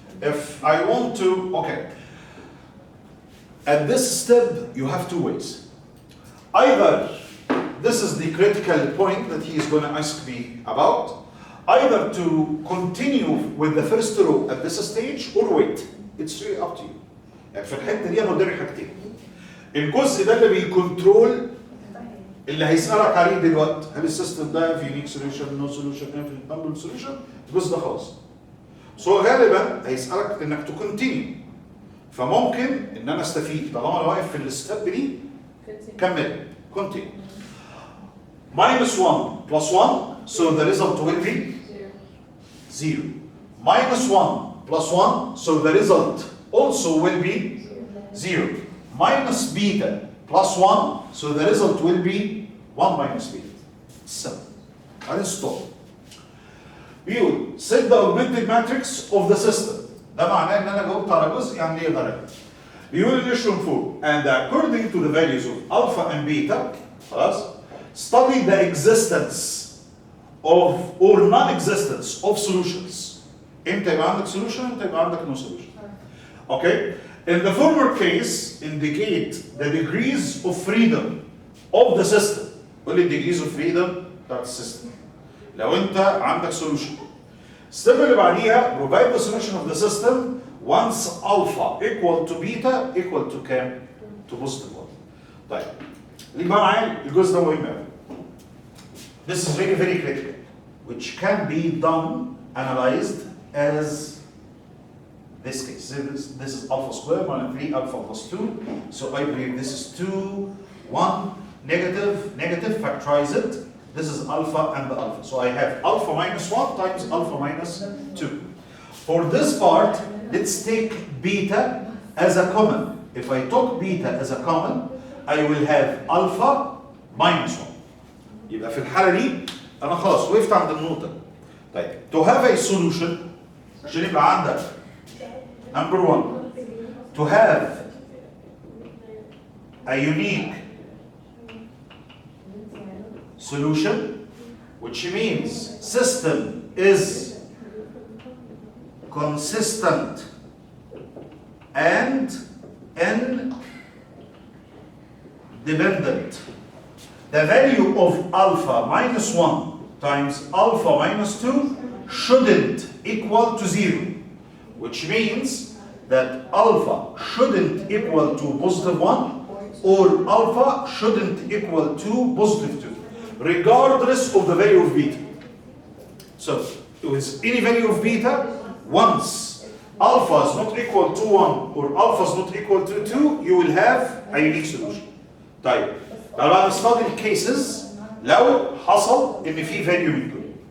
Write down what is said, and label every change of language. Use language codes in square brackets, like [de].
[en] If I want to, okay. At this step, you have two ways. Either, this is the critical point that he is going to ask me about, either to continue with the first row at this stage or wait. It's really up to you. [ar] يعني في الحته دي انا قدامي حاجتين. الجزء ده اللي بيكنترول اللي هيسالك عليه دلوقتي، هل السيستم ده في يونيك سوليوشن، نو سوليوشن، انفل سوليوشن؟ الجزء ده خلاص. سو غالبا هيسالك انك تكونتينيو. فممكن ان انا استفيد طالما انا واقف في الستيب دي كمل كونتينيو. [en] minus 1 plus 1, so the result will be 0. Minus 1 plus 1, so the result also will be 0. Minus beta plus 1, so the result will be 1 minus beta. So, and stop. [ar] بيقول [en] set the augmented matrix of the system. [ar] ده معناه ان انا جاوبت على جزء يعني ليه درجة. بيقول الاشرم فوق [en] and according to the values of alpha and beta [ar] خلاص [en] study the existence of or non-existence of solutions. [ar] امتى يبقى عندك solution امتى يبقى عندك [en] no solution. Okay? In the former case, indicate the degrees of freedom of the system. [ar] قول لي [en] degrees of freedom [ar] بتاعت السيستم. لو انت عندك solution. [en] Step [ar] اللي بعديها [en] provide the solution of the system once alpha equal to beta equal to [ar] كام؟ [en] to positive 1. [ar] طيب اللي بقى معايا الجزء ده مهم قوي. [en] This is very very critical, which can be done analyzed as this case. This is alpha square minus 3 alpha plus 2. So I believe this is 2, 1, negative, negative, factorize it. This is alpha and the alpha. So I have alpha minus 1 times alpha minus 2. For this part, let's take beta as a common. If I took beta as a common, I will have alpha minus 1. [ar] يبقى في الحالة دي أنا خلاص وقفت عند النقطة. طيب [en] to have a solution [ar] عشان يبقى عندك [en] Number one, to have a unique solution, which means system is consistent and independent. The value of alpha minus 1 times alpha minus 2 shouldn't equal to 0, which means that alpha shouldn't equal to positive 1 or alpha shouldn't equal to positive 2, regardless of the value of beta. So, with any value of beta, once alpha is not equal to 1 or alpha is not equal to 2, you will have a unique solution. [ar] طيب لو هنستخدم الكيسز لو حصل ان في value من دول.